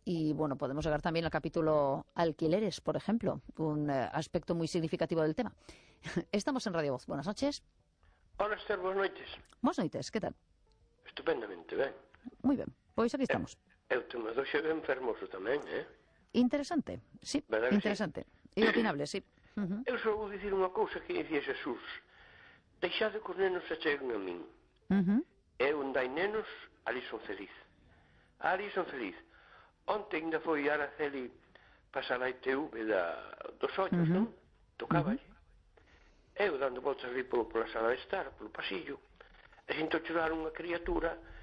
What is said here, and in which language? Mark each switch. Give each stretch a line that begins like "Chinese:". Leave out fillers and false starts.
Spanish: Y bueno, podemos llegar también al capítulo alquileres, por ejemplo, un aspecto muy significativo del tema. Estamos en Radio Voz. Buenas noches. Hola, Esther, buenas noches. Buenas noches, ¿qué tal? Estupendamente, ¿ven? Muy bien, pues aquí estamos. El tema de hoy es hermoso también, ¿eh? Interesante, sí, ¿Verdad que sí? interesante. Y opinable, sí.
Galician: Eu só vou dicir unha cousa que dicía Xesús. Deixade que os nenos se cheguen a min. E onde hai nenos, ali son feliz. Ali son feliz. Onte ainda foi Araceli pasar a ITV dos ollos, non?
Spanish: Tocaba allí.
Galician: Eu dando voltas ali pola sala de estar, polo pasillo, e sinto chorar unha criatura.